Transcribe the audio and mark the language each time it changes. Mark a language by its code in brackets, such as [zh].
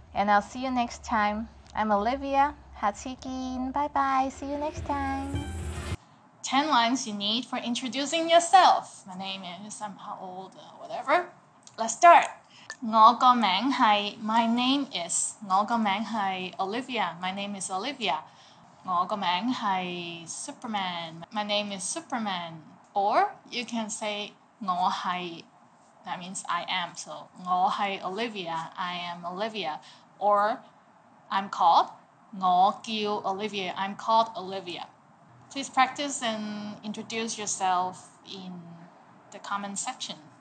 [en] And I'll see you next time. I'm Olivia. [yue] 下次見. [en] Bye bye. See you next time. 10 lines you need for introducing yourself. My name is, I'm how old, whatever. Let's start. [yue] 我個名係 [en] My name is. [yue] 我個名係 Olivia. [en] My name is Olivia. [yue] 我個名係 Superman. [en] My name is Superman. Or you can say 我係, that means I am. So [yue] 我係 Olivia. [en] I am Olivia. Or I'm called [yue] 我叫 Olivia. [en] I'm called Olivia. Please practice and introduce yourself in the comment section.